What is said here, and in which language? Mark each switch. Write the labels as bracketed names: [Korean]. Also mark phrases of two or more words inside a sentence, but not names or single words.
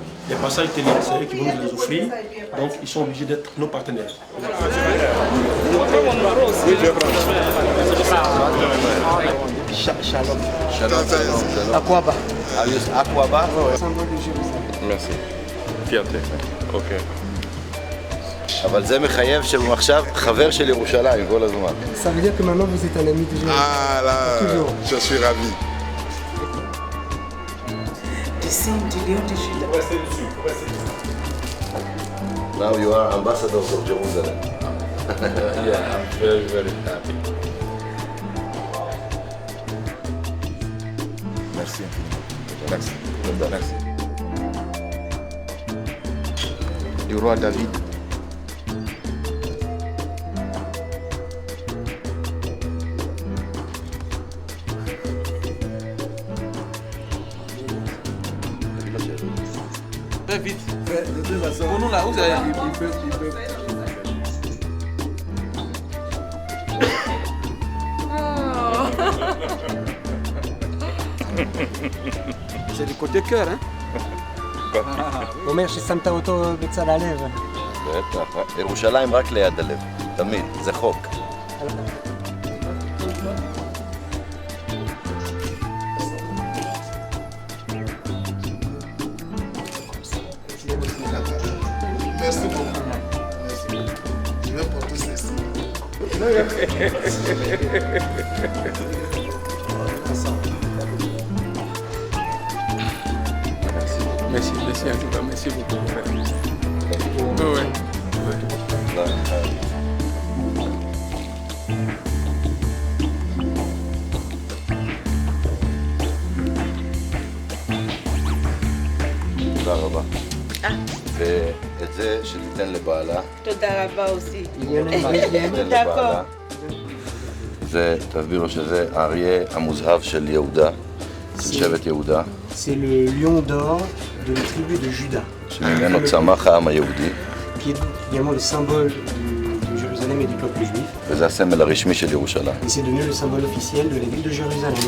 [French] Les passages télé, c'est eux qui vont nous les offrir. Donc ils sont obligés d'être nos partenaires. Shalom. Aquaba. Aquaba. Merci. fierté. [Hebrew] אוקיי. אבל זה מחייב שעכשיו חבר של ירושלים כל הזמן. [French] Ça veut dire que maintenant vous êtes un ami de Jérusalem. Ah là, Toujours. je suis ravi. Du signe du lion de Juda. [English] Now you are ambassador of Jerusalem. Yeah, I'm very, very happy. [French] Merci. Merci. Merci. Du roi David. Très vite. De toute façon, pour nous là, vous avez... C'est du côté cœur, hein. [Hebrew] אומר ששמת אותו בצד הלב. בטח. ירושלים רק ליד הלב. תמיד. זה חוק. [French] Merci beaucoup. Merci. Je vais porter ceci. Merci, merci en tout cas, merci beaucoup. Ouais. [Hebrew] תודה רבה. ואת זה שתיתן לבעלה. תודה רבה aussi. תיתן לבעלה. זה, תסביר לו שזה האריה המוזהב של יהודה, של שבט יהודה. [French] C'est le lion d'or de la tribu de Juda. [Hebrew] שממנו צמח העם היהודי. [French] Qui est également le symbole de Jérusalem et du peuple juif. [Hebrew] וזה הסמל הרשמי של ירושלים. [French] Et c'est devenu le symbole officiel de la ville de Jérusalem.